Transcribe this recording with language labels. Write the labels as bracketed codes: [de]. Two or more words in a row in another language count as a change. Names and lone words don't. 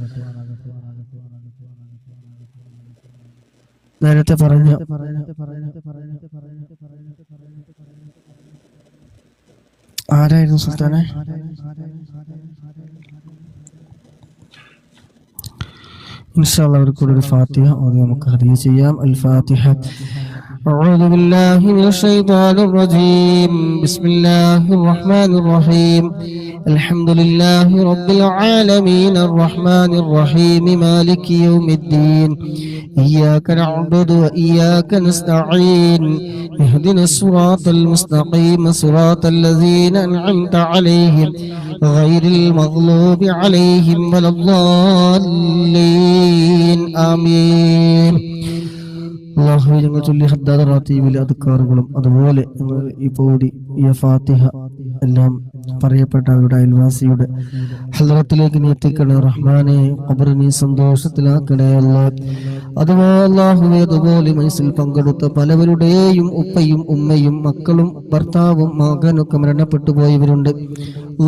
[ml] നേരത്തെ പറഞ്ഞ ആരായിരുന്നു സുൽത്താനെ? ഇൻഷാല്ലാഹ് അവർക്കൂടെ ഒരു ഫാത്തിഹ ഓതി നമുക്ക് ഹദിയ ചെയ്യാം. അൽ ഫാത്തിഹ. [ar] أعوذ بالله من الشيطان الرجيم. بسم الله الرحمن الرحيم. الحمد لله رب العالمين الرحمن الرحيم مالك يوم الدين إياك نعبد وإياك نستعين اهدنا الصراط المستقيم صراط الذين أنعمت عليهم غير المغلوب عليهم ولا الضالين آمين. [ml] അല്ലാഹുവേ, ഞങ്ങൾ ചൊല്ലി ഹദ്ദാദ് റാത്തീബിലെ അദ്കാറുകളും അതുപോലെ ഈ പോടി ഈ ഫാത്തിഹ എല്ലാം പറയപ്പെട്ട അവരുടെ അയൽവാസിയുടെ ഹദ്റത്തിലേക്ക് നീ എത്തിക്കണേ റഹ്മാനെ. ഖബറിനെ നീ സന്തോഷത്തിലാക്കണേ അല്ലാഹ്. അതുപോലെ അല്ലാഹുവേ, അതുപോലെ മനസ്സിൽ പങ്കെടുത്ത പലവരുടെയും ഉപ്പയും ഉമ്മയും മക്കളും ഭർത്താവും മകനൊക്കെ മരണപ്പെട്ടു പോയവരുണ്ട്.